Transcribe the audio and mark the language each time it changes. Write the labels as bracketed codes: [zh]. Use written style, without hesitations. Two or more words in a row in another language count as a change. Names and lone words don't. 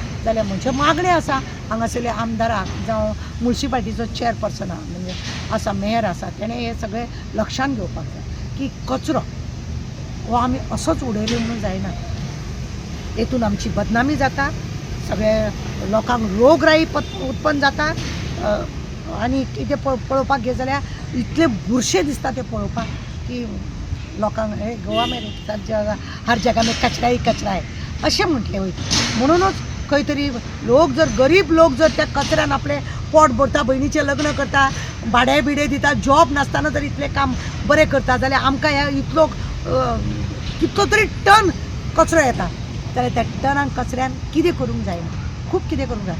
[kok] जाल्यार म्हजे मागणें आसा हांगासरल्या आमदाराक जावं म्युनिसिपालिटीचो चेअरपर्सन म्हणजे आसा मेयर आसा तेणें हे सगळें लक्षांत घेवपाक जाय की कचरो हो आमी असोच उडयलो म्हणून जायना. हेतून आमची बदनामी जाता, सगळे लोकांक रोगराई उत्पन्न जाता आनी कितें पळोवपाक गेले जाल्यार इतले बुरशे दिसता ते पळोवपाक की लोकांक हे [hi] गोवा में हर जगह में कचरा ही कचरा है [kok] अशें म्हटलें वयता. म्हणूनच खंय तरी लोक जर गरीब लोक जर त्या कचऱ्यान आपलें पोट भरता, भयणीचें लग्न करता, भाडे बिडे दिता, जॉब नासतना जर इतलें काम बरें करता जाल्यार आमकां ह्या इतलो कितलो तरी टन कचरो येता जाल्यार त्या टनान कचऱ्यान कितें करूंक जायना, खूब कितें करूंक जाय.